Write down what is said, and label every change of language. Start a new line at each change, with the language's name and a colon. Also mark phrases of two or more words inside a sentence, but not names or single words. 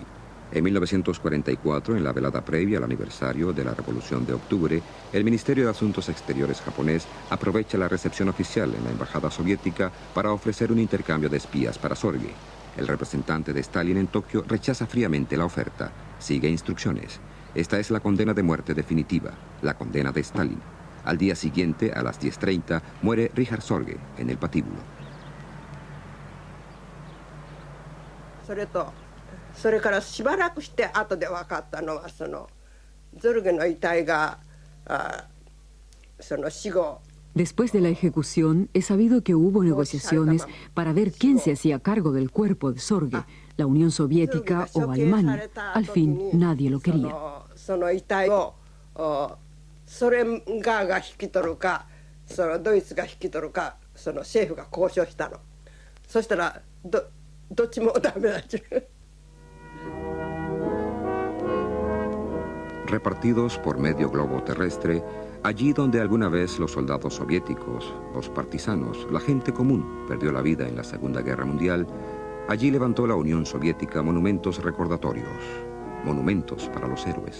Spanish: En 1944, en la velada previa al aniversario de la Revolución de Octubre, el Ministerio de Asuntos Exteriores japonés aprovecha la recepción oficial en la embajada soviética para ofrecer un intercambio de espías para Sorge. El representante de Stalin en Tokio rechaza fríamente la oferta. Sigue instrucciones. Esta es la condena de muerte definitiva, la condena de Stalin. Al día siguiente, a las 10:30, muere Richard Sorge en el patíbulo.
Japanese: それからしばらくして後で分かったのはゾルゲの遺体が死後
Spanish: Después de la ejecución, he sabido que hubo negociaciones para ver quién se hacía cargo del cuerpo de Sorge, la Unión Soviética o Alemania. Al fin, nadie lo quería.
Japanese: その遺体をソ連側が引き取るかドイツが引き取るか政府が交渉したの。そしたらどっちもダメだっちゅう。
Spanish: Repartidos por medio globo terrestre, allí donde alguna vez los soldados soviéticos, los partisanos, la gente común perdió la vida en la Segunda Guerra Mundial, allí levantó la Unión Soviética monumentos recordatorios, monumentos para los héroes.